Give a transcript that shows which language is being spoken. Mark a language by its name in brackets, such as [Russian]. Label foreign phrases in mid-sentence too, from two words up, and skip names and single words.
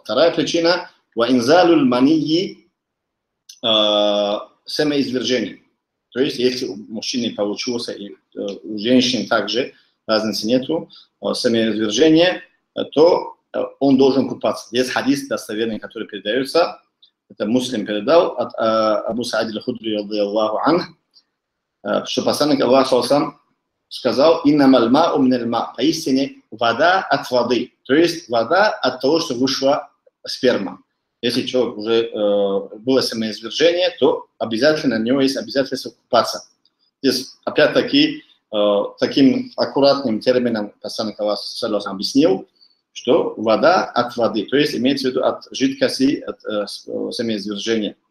[Russian] Вторая причина, [Arabic] وإنزال المني [Russian] семяизвержение. То есть, если у мужчины получился, и у женщин также разницы нету, семяизвержение, то он должен купаться. Есть хадис достоверный, который передается, это Муслим передал от Абу Сааид аль-Худри, [Arabic] رضي الله عنه, [Russian] что посланник Аллаха сам сказал: [Arabic] «إنما الماء من الماء», [Russian] поистине вода от воды, то есть вода от того, что вышла сперма. Если человек уже было семяизвержение, то обязательно у него есть обязательство купаться. Здесь опять-таки таким аккуратным термином посланник Аллаха объяснил, что вода от воды, то есть имеется в виду от жидкости, от семяизвержения.